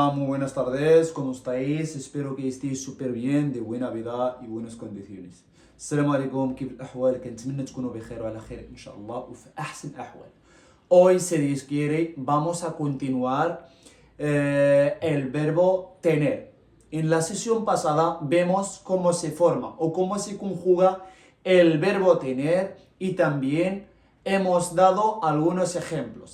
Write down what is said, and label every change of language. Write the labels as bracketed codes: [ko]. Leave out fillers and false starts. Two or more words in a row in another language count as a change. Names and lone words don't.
[es] Hola, muy buenas tardes, ¿cómo estáis? Espero que estéis súper bien, de buena vida y buenas condiciones. [ar] السلام عليكم، كيف الأحوال؟ كنتمنى تكونوا بخير وعلى خير إن شاء الله وفي أحسن الأحوال. [es] Hoy, si Dios quiere, vamos a continuar el verbo tener. En la sesión pasada vemos cómo se forma o cómo se conjuga el verbo tener y también hemos dado algunos ejemplos.